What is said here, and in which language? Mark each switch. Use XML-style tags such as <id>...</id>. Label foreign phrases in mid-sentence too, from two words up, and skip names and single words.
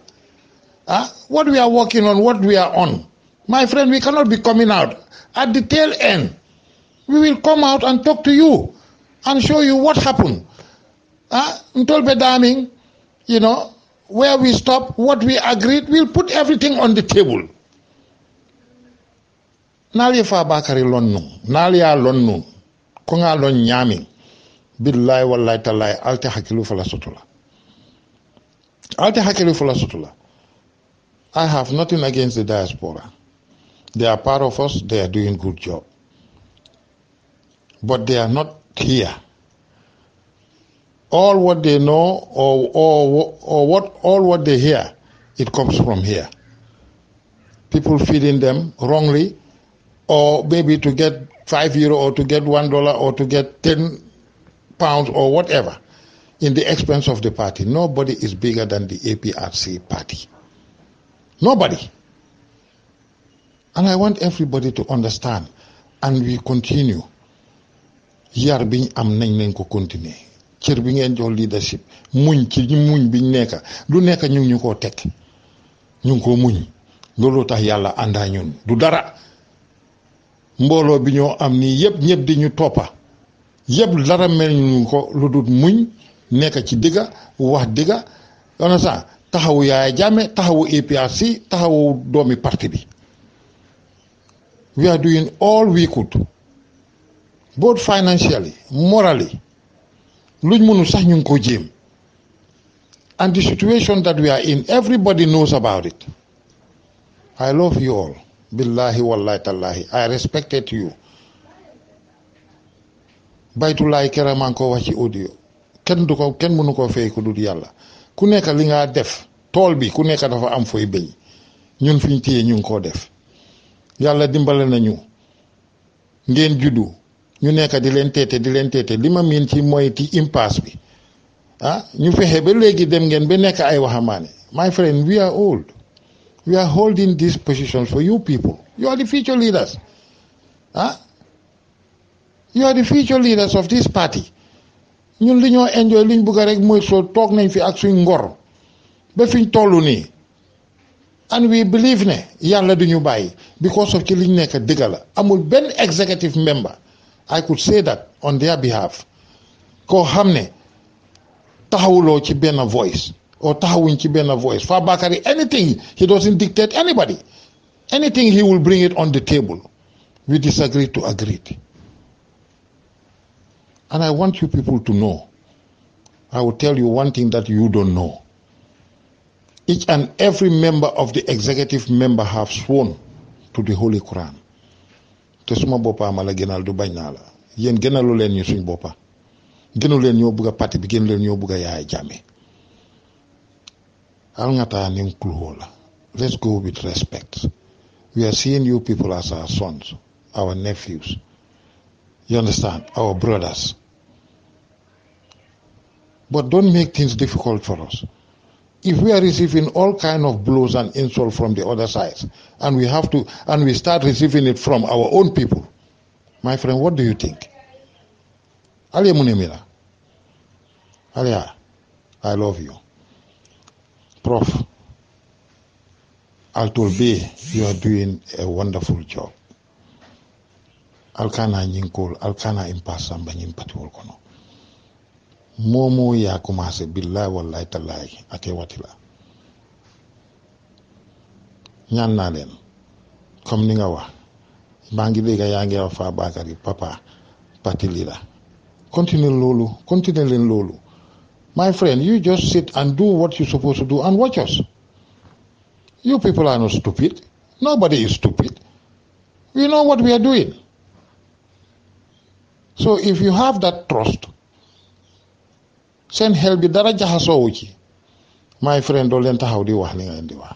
<en>What we are working on, what we are on. My friend, we cannot be coming out. At the tail end, we will come out and talk to you and show you what happened. Ntolbe Daming, you know, where we stop, what we agreed, we'll put everything on the table.</en> <man>Nali fa bakari lonnu, nali ya lonnu, konga lon nyami,</man> <ar>billahi wallahi talai,</ar> <man>alte hakilu fala sutula. Alte hakilu fala sutula.</man> <en>I have nothing against the diaspora. They are part of us, they are doing good job. But they are not here. All what they know or what they hear, it comes from here. People feeding them wrongly, or maybe to get €5 or to get $1 or to get £10 or whatever in the expense of the party. Nobody is bigger than the APRC party. Nobody. And I want everybody to understand, and we continue.</en> <wo>Yar biñ am nañ ko continuer. Cër bi ngeen jox leadership muñ ci muñ biñ nekk du nekk ñu ko tek ñu ko muñ loolu tax yàlla àndaa ñun du dara mbooloo bi ñoo am nii yëpp ñëpp di ñu toppa yëpp dara mel ñu ko lu dul muñ nekk ci digga wax digga yoona sax taxawu Yaya Jammeh taxawu APRC taxawu doomi parti bi.</wo> <en>We are doing all we could, both financially, morally.</en> <wo>Luñ mënu sax ñu ko jéem.</wo> <en>And the situation that we are in, everybody knows about it. I love you all.</en> <ar>Billahi wallahi tallahi.</ar> <en>I respected you.</en> <wo>Baytulaay kera maa ngi ko wax ci audio. Kenn mënu ko fay ko dul yàlla. Ku nekk li nga def tool bi ku nekk dafa am fooy béy. Ñun fiñ téye ñu ngi ko def. Yàlla dimbale nañu ngeen juddu ñu nekk di leen teete li ma miin ci mooy ci impasse bi ñu fexe ba léegi dem ngeen ba nekk ay waxamaane.</wo> <en>My friend, we are old. We are holding these positions for you people. You are the future leaders. You are the future leaders of this party.</en> <wo>ñun li ñoo enjoy liñ bëgg rek mooy soo toog nañ fi ak suñ ngor ba fiñ tollu nii.</wo> <en>And we believe</en> <wo>ne yàlla duñu bàyyi</wo> <en>because of</en> <wo>ci liñ nekk dëgg la amul benn</wo> <en>executive member I could say that on their behalf</en> <wo>koo xam ne taxawuloo ci benn voice or taxawuñ ci benn voice</wo> <en>Fabakary anything he doesn't dictate anybody anything he will bring it on the table. We disagree to agree. And I want you people to know, I will tell you one thing that you don't know. Each and every member of the executive member have sworn to the Holy Quran.</en> <wo>Te suma boppa ma la gënal du bañ naa la yéen gënalu leen ñu suñ boppa gënu leen ñoo bëgg a parti bi gënu leen ñoo bëgg a Yaya Jammeh al ngata nim kluho la.</wo> <en>Let's go with respect. We are seeing you people as our sons, our nephews, you understand, our brothers, but don't make things difficult for us. If we are receiving all kind of blows and insults from the other sides, and we start receiving it from our own people, my friend, what do you think? Alia Munemira, Alia, I love you. Prof. Altolbe, you are doing a wonderful job.</en> <man>Alkana nyinkol, alkana impasamba nyimpatiwol kono.</man> <wo>Momo ya commencé</wo> <ar>billahi wallahi tallahi</ar> <wo>ake watila ñaan naa leen comme ni nga wax maa ngi dégg yaa ngi wax Fabakary papa parti leader continue leen loolu.</wo> <en>My friend, you just sit and do what you're supposed to do and watch us. You people are not stupid. Nobody is stupid. We know what we are doing. So if you have that trust,</en> <wo>seen xel bi dara jaxasoowu ci,</wo> <en>my friend</en> <wo>doo leen taxaw di wax li nga leen di wax.</wo>